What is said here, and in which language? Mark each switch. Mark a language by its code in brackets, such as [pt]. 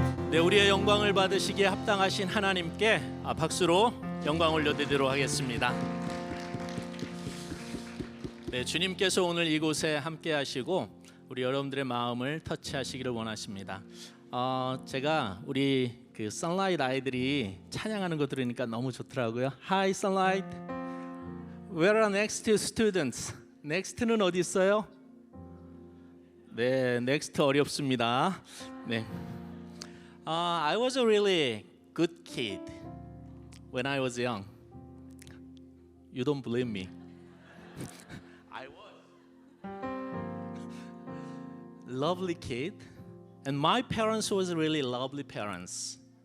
[ko] 네, 우리의 영광을 받으시기에 합당하신 하나님께 박수로 영광 올려드리도록 하겠습니다. 네, 주님께서 오늘 이곳에 함께 하시고 우리 여러분들의 마음을 터치하시기를 원하십니다. 제가 우리 그 Sunlight 아이들이 찬양하는 거 들으니까 너무 좋더라고요. [en] Hi Sunlight. Where are next students? [ko] Next는 어디 있어요? 네, next 어렵습니다. 네. [en] I was a really good kid when I was young. You don't believe me. I was lovely kid, and my parents was really lovely parents.